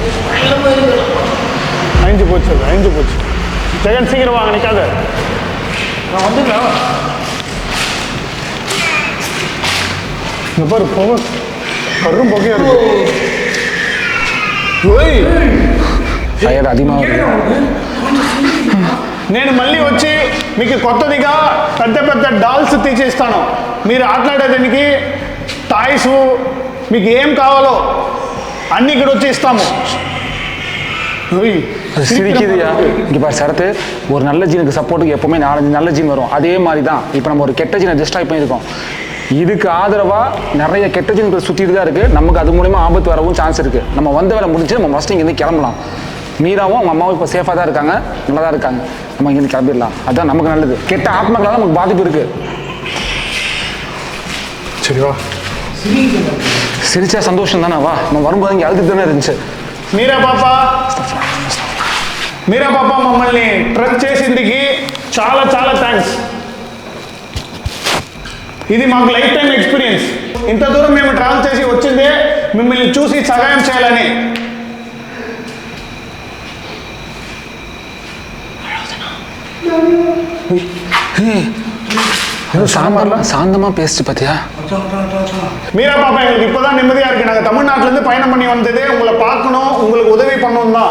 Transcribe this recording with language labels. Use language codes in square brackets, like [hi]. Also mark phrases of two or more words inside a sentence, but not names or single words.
[ta] அழிஞ்சு போச்சு ஜெகன் சீக்கிரம் வாங்க நிற்காத நான் வந்துடுறேன் இந்த பாரு போக கரும் புகையா இருக்கு ஃபயர் அதிகமாக வருது [te] నేను మళ్ళీ వచ్చి మీకు కొత్తదిగా పెద్ద పెద్ద డాల్స్ తీసేస్తాను మీరు ఆటలాడేదానికి టాయ్స్ మీకు ఏం కావాలో అన్నీ ఇక్కడ వచ్చి ఇస్తాము [ta] அது சிரிக்குதுயா இங்கே பாரு சரத்து ஒரு நல்ல ஜீனுக்கு சப்போர்ட்டுக்கு எப்பவுமே 4-5 நல்ல ஜீன் வரும் அதே மாதிரி தான் இப்போ நம்ம ஒரு கெட்ட ஜீனை டிஸ்ட்ராய் பண்ணியிருக்கோம் இதுக்கு ஆதரவாக நிறைய கெட்ட ஜீன்கள் சுற்றிட்டு தான் இருக்குது நமக்கு அது மூலிமா ஆபத்து வரவும் சான்ஸ் இருக்குது நம்ம வந்த வேலை முடிஞ்சு நம்ம ஃபஸ்ட்டு இங்கேருந்து கிளம்பலாம் மீராவும் அவங்க அம்மாவும் இப்போ சேஃபாக தான் இருக்காங்க நல்லா தான் இருக்காங்க நம்ம இங்கேருந்து கிளம்பிடலாம் அதுதான் நமக்கு நல்லது கெட்ட ஆத்மாக்களால் நமக்கு பாதிப்பு இருக்குது சரிவா சிரிச்சா சந்தோஷம் தானே வா நம்ம வரும்போது இங்கே அழுது தானே இருந்துச்சு [te] మీరా పాప మమ్మల్ని ట్రక్ చేసిందికి చాలా చాలా థ్యాంక్స్ ఇది మాకు [en] life time experience [te] ఇంత దూరం మేము ట్రావెల్ చేసి వచ్చిందే మిమ్మల్ని చూసి సహాయం చేయాలని [ta] சாந்தமா பேசிச்சு பாத்தியா மீரா பாப்பா எங்களுக்கு இப்பதான் நிம்மதியா இருக்கு நாங்க தமிழ்நாட்டுல இருந்து பயணம் பண்ணி வந்ததே உங்களை பார்க்கணும் உங்களுக்கு உதவி பண்ணணும் தான்